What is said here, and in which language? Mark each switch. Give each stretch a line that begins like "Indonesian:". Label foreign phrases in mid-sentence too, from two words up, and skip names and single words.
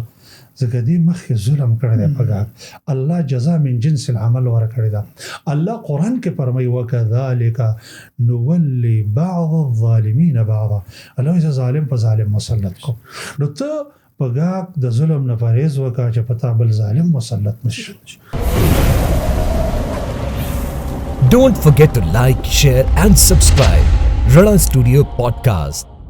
Pashto: ځکه دې مخکې ظلم کړی دی په ګاک. الله
Arabic: جزا من جنس العمل
Pashto: ورکړې ده. الله قرآن کې فرمایي
Arabic: وکذلک نولی بعض الظالمین بعضا.
Pashto: الله وایي ظالم په ظالم مسلط کو. نو ته په ګاک د ظلم نه پرهیز وکړه چې په تا بل ظالم مسلط نشي.
English: Don't forget to like, share and subscribe. Rana Studio Podcast.